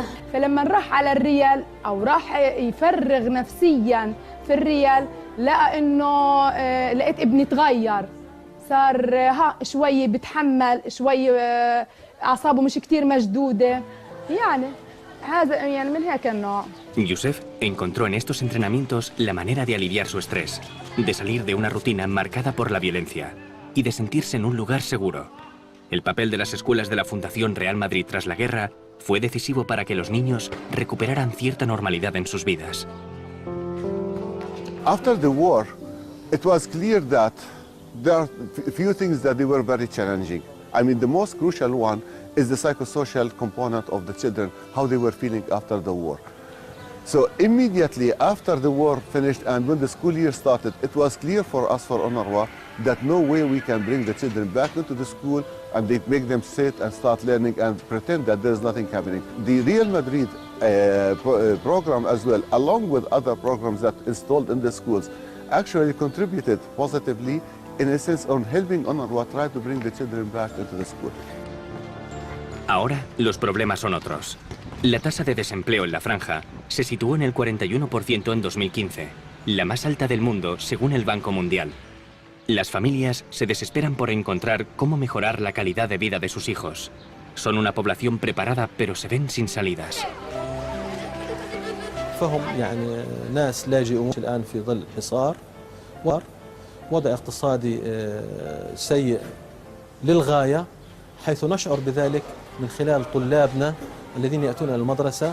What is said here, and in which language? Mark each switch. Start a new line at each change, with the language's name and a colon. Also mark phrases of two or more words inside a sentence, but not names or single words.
Arabic: فلما راح على الريال أو راح يفرغ نفسياً في الريال لقى إنه لقيت ابني تغير، صار شوي بتحمل، شوي أعصابه مش كتير مشدودة، يعني هذا يعني من هيك النوع.
Spanish: Youssef encontró en estos entrenamientos la manera de aliviar su estrés, de salir de una rutina marcada por la violencia y de sentirse en un lugar seguro. El papel de las escuelas de la Fundación Real Madrid tras la guerra fue decisivo para que los niños recuperaran cierta normalidad en sus vidas.
English: After the war, it was clear that there are few things that they were very challenging. I mean, the most crucial one is the psychosocial component of the children, how they were feeling after the war. So immediately after the war finished and when the school year started, it was clear for us, for UNRWA, that no way we can bring the children back into the school and they make them sit and start learning and pretend that there's nothing happening. The Real Madrid program as well, along with other programs that installed in the schools, actually contributed positively in a sense on helping UNRWA try to bring the children back into the school.
Spanish: Ahora los problemas son otros. La tasa de desempleo en la franja se situó en el 41% en 2015, la más alta del mundo según el Banco Mundial. Las familias se desesperan por encontrar cómo mejorar la calidad de vida de sus hijos. Son una población preparada, pero se ven sin salidas.
Arabic: فهم يعني ناس لاجئون الآن في ظل حصار، وضع اقتصادي سيء للغاية، حيث نشعر بذلك من خلال طلابنا الذين يأتون إلى المدرسة.